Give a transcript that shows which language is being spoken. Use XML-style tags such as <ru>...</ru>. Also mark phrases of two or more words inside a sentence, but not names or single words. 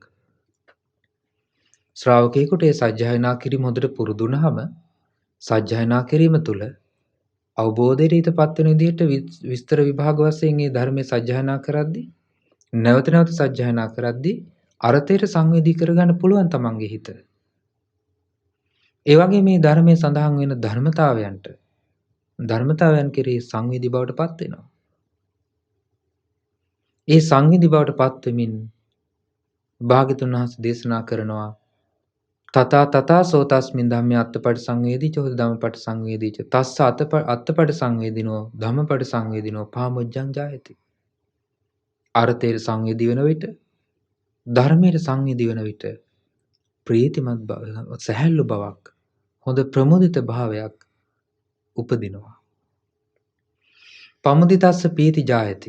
<si>ශ්‍රාවකයෙකුට ඒ සජ්ජායනා කිරීම හොඳට පුරුදුනහම සජ්ජායනා කිරීම තුළ අවබෝධයට ඊටපත් වෙන විදිහට විස්තර විභාග වශයෙන් මේ ධර්මයේ සජ්ජායනා කරද්දී නැවත නැවත සජ්ජායනා කරද්දී අර්ථයට සංවේදී කරගන්න පුළුවන් තමන්ගේ හිත. ඒ වගේ මේ ධර්මයේ සඳහන් වෙන ධර්මතාවයන් කෙරෙහි සංවේදී බවට පත් වෙනවා. ඒ සංවේදී බවට පත් වෙමින් භාග්‍යවතුන් වහන්සේ දේශනා කරනවා</si> <pi>තථා තථා සෝතස්මින් ධම්මේ අත්තපටි සංවේදීච හොද ධම්මපටි සංවේදීච තස්ස අත්තපටි සංවේදිනෝ ධම්මපටි සංවේදිනෝ පාමුජ්ජං ජායති.</pi> <si>අර්ථයට සංවේදී වෙන විට ධර්මයට සංවේදී වෙන විට ප්‍රීතිමත් බව, සැහැල්ලු බවක්, හොඳ ප්‍රමුදිත භාවයක් උපදිනවා.</si> <pi>පමුදිතස්ස පීති ජායති.</pi>